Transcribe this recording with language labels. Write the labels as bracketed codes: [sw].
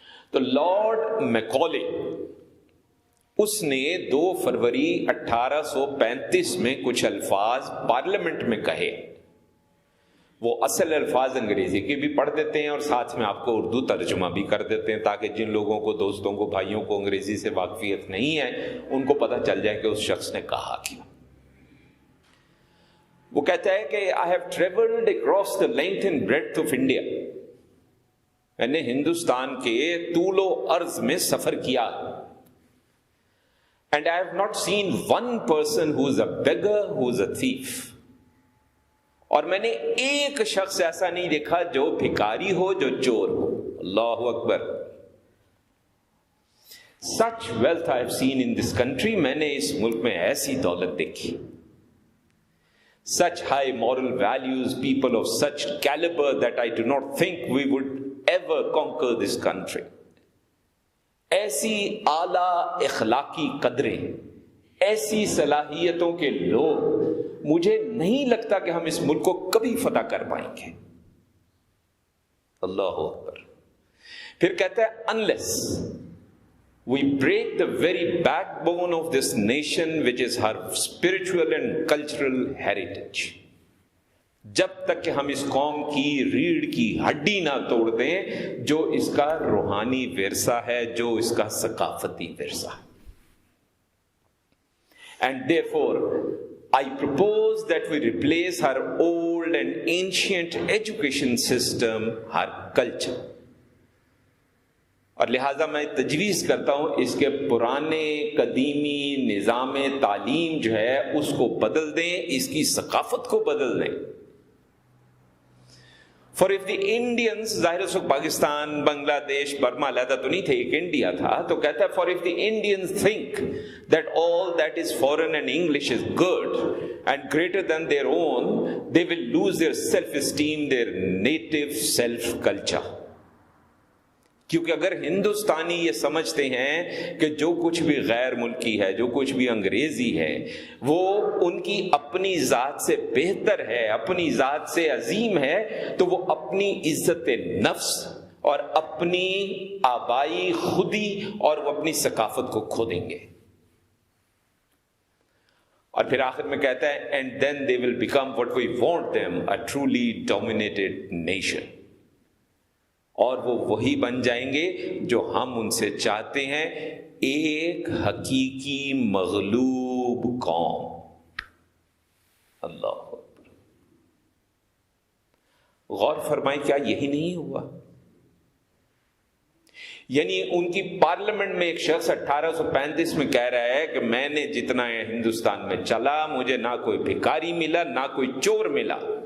[ur] تو لارڈ میکالے اس نے 2 فروری 1835 میں کچھ الفاظ پارلیمنٹ میں کہے. وہ اصل الفاظ انگریزی کے بھی پڑھ دیتے ہیں اور ساتھ میں آپ کو اردو ترجمہ بھی کر دیتے ہیں تاکہ جن لوگوں کو، دوستوں کو، بھائیوں کو انگریزی سے واقفیت نہیں ہے ان کو پتہ چل جائے کہ اس شخص نے کہا کیا. وہ کہتا ہے کہ [en] I have traveled across the length and breadth of India. [ur] میں نے ہندوستان کے طول و عرض میں سفر کیا. [en] And I have not seen one person who is a beggar, who is a thief. [ur] اور میں نے ایک شخص ایسا نہیں دیکھا جو بھکاری ہو، جو چور ہو. اللہ اکبر. [en] Such wealth I have seen in this country. [ur] میں نے اس ملک میں ایسی دولت دیکھی. [en] such high moral values, people of such caliber that I do not think we would ever conquer this country. [ur] ایسی اعلیٰ اخلاقی قدریں، ایسی صلاحیتوں کے لوگ، مجھے نہیں لگتا کہ ہم اس ملک کو کبھی فتح کر پائیں گے. اللہ اکبر. پھر کہتا ہے [en] unless we break the very backbone of this nation which is her spiritual and cultural heritage. [ur] جب تک کہ ہم اس قوم کی ریڑھ کی ہڈی نہ توڑ دیں جو اس کا روحانی ورثہ ہے، جو اس کا ثقافتی ورثہ ہے. [en] And therefore I propose that we replace her old and ancient education system, her culture. [ur] اور لہٰذا میں تجویز کرتا ہوں اس کے پرانے قدیمی نظام تعلیم جو ہے اس کو بدل دیں، اس کی ثقافت کو بدل دیں. [en] For if the Indians، [ur] ظاہر اس وقت پاکستان، بنگلہ دیش، برما علیحدہ تو نہیں تھے، ایک انڈیا تھا، تو کہتا ہے [en] for if the Indians think that all that is foreign and English is good and greater than their own, they will lose their self-esteem, their native self-culture. [ur] کیونکہ اگر ہندوستانی یہ سمجھتے ہیں کہ جو کچھ بھی غیر ملکی ہے، جو کچھ بھی انگریزی ہے، وہ ان کی اپنی ذات سے بہتر ہے، اپنی ذات سے عظیم ہے، تو وہ اپنی عزت نفس اور اپنی آبائی خودی اور وہ اپنی ثقافت کو کھو دیں گے. اور پھر آخر میں کہتا ہے [en] and then they will become what we want them, a truly dominated nation. [ur] اور وہ وہی بن جائیں گے جو ہم ان سے چاہتے ہیں، ایک حقیقی مغلوب قوم. اللہ اکبر. غور فرمائیں، کیا یہی نہیں ہوا؟ یعنی ان کی پارلیمنٹ میں ایک شخص 1835 میں کہہ رہا ہے کہ میں نے جتنا ہندوستان میں چلا، مجھے نہ کوئی بھکاری ملا، نہ کوئی چور ملا.